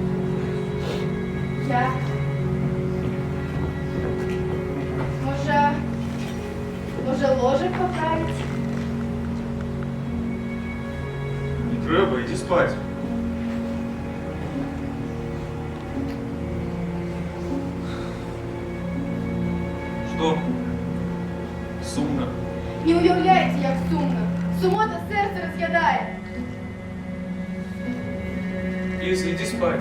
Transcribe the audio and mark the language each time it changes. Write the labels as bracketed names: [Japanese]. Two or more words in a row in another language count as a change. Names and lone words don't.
[Ukrainian] Я. Може ложик поправить? [Belarusian] Не трэба, ідзі спаць. Што? Сумна. [Ukrainian] Не уявляете, як сумно. Сумота серце роз'ядає. [Belarusian] Ліза, ідзі спаць.